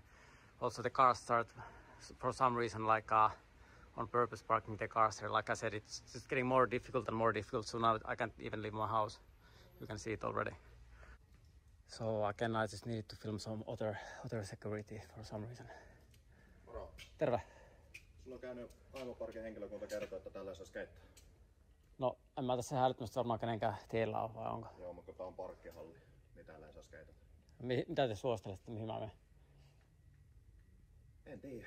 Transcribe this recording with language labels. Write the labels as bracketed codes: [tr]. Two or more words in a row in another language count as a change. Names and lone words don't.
[en] Also, the cars start for some reason like on purpose parking the cars here. Like I said, it's just getting more difficult and more difficult. So now I can't even leave my house. You can see it already. So again, I just needed to film some other security for some reason. [fi] Moro. Terve. Sulla on käynyt Aimoparkin henkilökunta kertoo, että tällä saa skeittaa. No, en mä tässä hälyttämässä varmaan kenenkään tiellä on, vai onko? Joo, mutta kun tää on parkkihalli, niin täällä ei saa skeitata. Mitä te suosittelette, mihin mä menen? En tiedä.